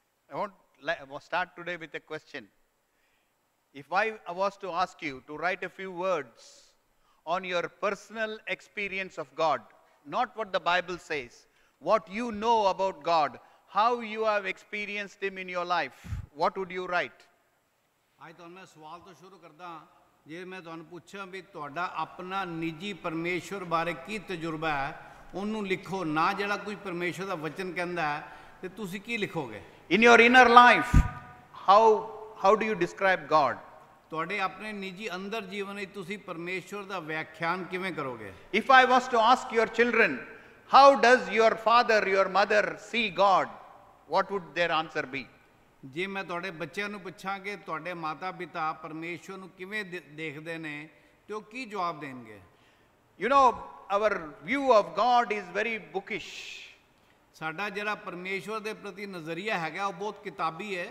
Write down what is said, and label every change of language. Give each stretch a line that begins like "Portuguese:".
English: I want to start today with a question. If I was to ask you to write a few words on your personal experience of God, not what the Bible says, what you know about God, how you have experienced Him in your life, what would you write?
Punjabi: ਅੱਜ ਤੁਹਾਨੂੰ ਮੈਂ ਸਵਾਲ ਤੋਂ ਸ਼ੁਰੂ ਕਰਦਾ ਜੇ ਮੈਂ ਤੁਹਾਨੂੰ ਪੁੱਛਾਂ ਵੀ ਤੁਹਾਡਾ ਆਪਣਾ ਨਿੱਜੀ ਪਰਮੇਸ਼ਵਰ ਬਾਰੇ ਕੀ ਤਜਰਬਾ ਹੈ ਉਹਨੂੰ ਲਿਖੋ ਨਾ ਜਿਹੜਾ ਕੋਈ ਪਰਮੇਸ਼ਵਰ ਦਾ ਵਚਨ ਕਹਿੰਦਾ ਹੈ ਤੇ ਤੁਸੀਂ ਕੀ ਲਿਖੋਗੇ
English: In your inner life, how do you describe God?
Punjabi: ਤੁਹਾਡੇ ਆਪਣੇ ਨਿੱਜੀ ਅੰਦਰ ਜੀਵਨ ਵਿੱਚ ਤੁਸੀਂ ਪਰਮੇਸ਼ਵਰ ਦਾ ਵਿਆਖਿਆਨ ਕਿਵੇਂ ਕਰੋਗੇ
English: If I was to ask your children, how does your father, your mother see God? What would their answer be?
Punjabi: ਜੇ ਮੈਂ ਤੁਹਾਡੇ ਬੱਚਿਆਂ ਨੂੰ ਪੁੱਛਾਂ ਕਿ ਤੁਹਾਡੇ ਮਾਤਾ ਪਿਤਾ ਪਰਮੇਸ਼ਵਰ ਨੂੰ ਕਿਵੇਂ ਦੇਖਦੇ ਨੇ ਤੇ ਉਹ ਕੀ ਜਵਾਬ ਦੇਣਗੇ
English: You know, our view of God is very bookish.
Punjabi: ਸਾਡਾ ਜਿਹੜਾ ਪਰਮੇਸ਼ਵਰ ਦੇ ਪ੍ਰਤੀ ਨਜ਼ਰੀਆ ਹੈਗਾ ਉਹ ਬਹੁਤ ਕਿਤਾਬੀ ਹੈ